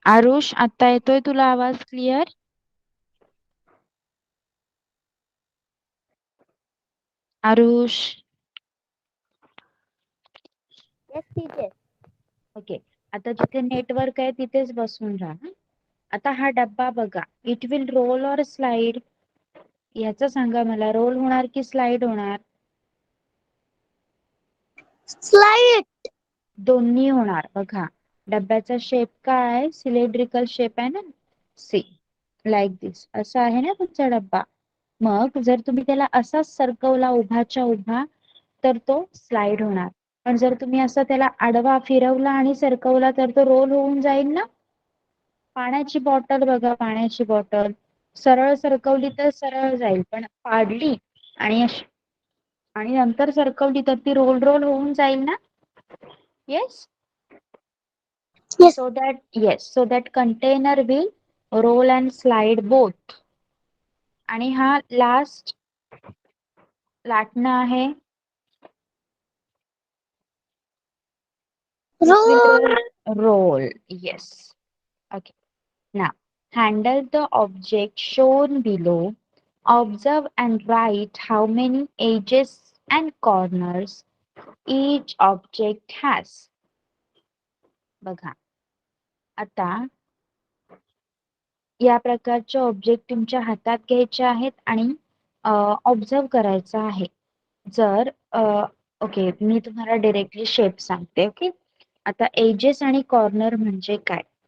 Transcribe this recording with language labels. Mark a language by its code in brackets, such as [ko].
[mr] आरुष, आता येतोय तुला आवाज clear? Aarush. [en] Yes teacher. Okay. [mr] आता जिथे नेटवर्क आहे तिथेच बसून राहा. आता हा डब्बा बघा, [en] It will roll or slide? [mr] याचं सांगा मला, रोल होणार की स्लाइड होणार? [en] Slide. [mr] दोन्ही होणार. बघा, डब्याचा शेप काय आहे? सिलेंड्रिकल शेप आहे ना. [en] see, like this, [mr] असा आहे ना तुमचा डब्बा. मग जर तुम्ही त्याला असाच सरकवला उभाच्या उभा तर तो स्लाइड होणार, पण जर तुम्ही असं त्याला आडवा फिरवला आणि सरकवला तर तो रोल होऊन जाईल ना. पाण्याची बॉटल बघा, पाण्याची बॉटल सरळ सरकवली तर सरळ जाईल, पण पाडली आणि आणि नंतर सरकवली तर ती रोल रोल होऊन जाईल ना. [en] Yes. Yes. So that container will roll and slide both. [mr] आणि हा लास्ट लाटणं आहे. [en] Roll. Roll. Yes. Okay. Now, handle the object shown below. Observe and write how many edges and corners each object has. [mr] बघा, आता या प्रकारचे object तुमच्या हातात घ्यायचे आहेत आणि ऑब्झर्व करायचं आहे. जर ओके, मी तुम्हाला डायरेक्टली शेप सांगते. ओके. आता एजेस आणि कॉर्नर म्हणजे काय?